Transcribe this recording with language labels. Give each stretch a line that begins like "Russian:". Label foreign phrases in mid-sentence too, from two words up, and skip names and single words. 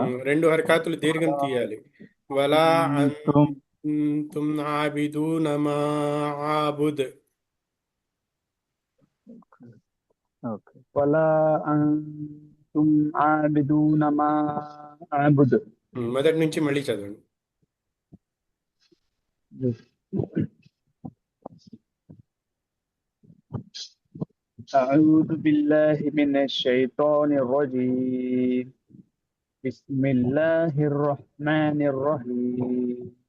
Telugu: 2 హరకాతులు దీర్ఘం తీయాలి. వలా
Arabic: أنتم. أنتم عابدون ما أعبد.
Telugu: ఓకే.
Arabic: ولا أنتم عابدون ما أعبد.
Telugu: మొదటి నుంచి మళ్ళీ చదవండి.
Arabic: أعوذ بالله من الشيطان الرجيم. بسم الله الرحمن الرحيم.